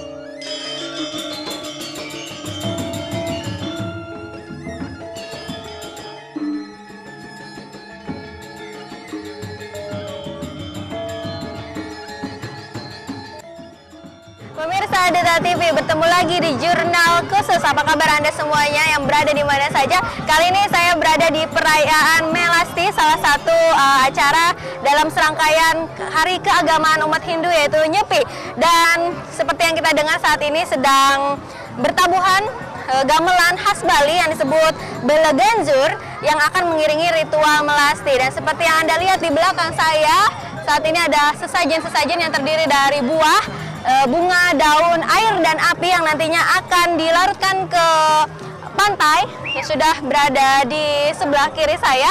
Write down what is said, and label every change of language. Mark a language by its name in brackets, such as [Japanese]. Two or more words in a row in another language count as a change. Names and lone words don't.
[Indonesian] Pemirsa Duta TV, bertemu lagi di Jurnal Khusus. Apa kabar Anda semuanya yang berada di mana saja? Kali ini saya berada di perayaan Melasti, salah satu acara dalam serangkaian Hari Keagamaan Umat Hindu yaitu Nyepi. Dan seperti yang kita dengar saat ini sedang bertabuhan gamelan khas Bali yang disebut Beleganjur yang akan mengiringi ritual melasti. Dan seperti yang Anda lihat di belakang saya, saat ini ada sesajen-sesajen yang terdiri dari buah, bunga, daun, air, dan api yang nantinya akan dilarutkan ke pantai yang sudah berada di sebelah kiri saya.